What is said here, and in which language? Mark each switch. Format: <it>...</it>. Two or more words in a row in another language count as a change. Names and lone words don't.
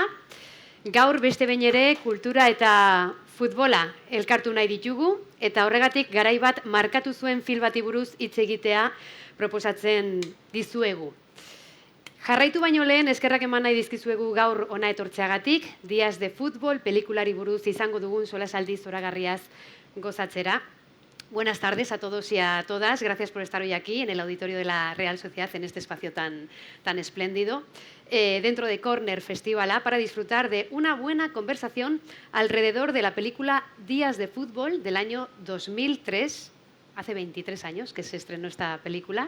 <eu>Gaur beste behin ere kultura eta futbola elkartu nahi ditugu eta horregatik garai bat markatu zuen film bati buruz hitz egitea proposatzen dizuegu. Jarraitu baino lehen eskerrak eman nahi dizkizuegu gaur ona etortzeagatik, Días de Fútbol pelikulari buruz izango dugun solasaldi zoragarriaz gozatzera.</eu> <es>Buenas tardes a todos y a todas. Gracias por estar hoy aquí en el auditorio de la Real Sociedad, en este espacio tan espléndido, dentro de Corner Festival A, para disfrutar de una buena conversación alrededor de la película Días de Fútbol del año 2003, hace 23 años que se estrenó esta película.</es>